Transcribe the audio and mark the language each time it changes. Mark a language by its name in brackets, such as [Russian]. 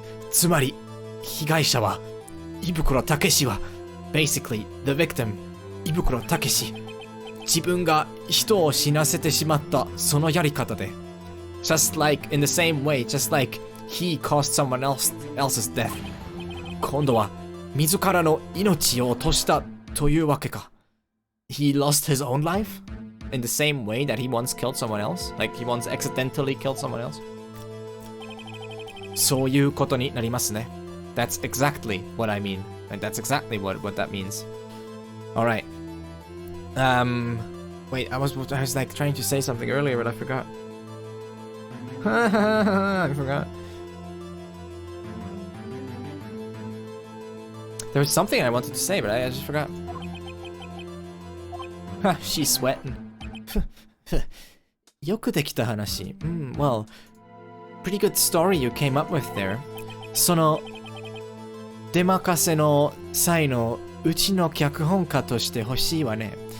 [Japanese] つまり、被害者は、胃袋たけしは、 [English] basically, the victim, [Japanese] 胃袋たけし。自分が人を死なせてしまったそのやり方で。 [English] Just like, in the same way, just like he caused someone else's death. [Japanese] 今度は、自らの命を落としたというわけか。 [English] He lost his own life? In the same way that he once killed someone else? Like he once accidentally killed someone else? そういうことになりますね。 That's exactly what I mean. Like that's exactly what that means. Alright. Wait, I was like trying to say something earlier, but I forgot. I forgot. There was something I wanted to say, but I just forgot. She's sweating. [Japanese] よくできた話. [English] Well, pretty good story you came up with there. [Japanese] その出任せの際のうちの脚本家として欲しいわね。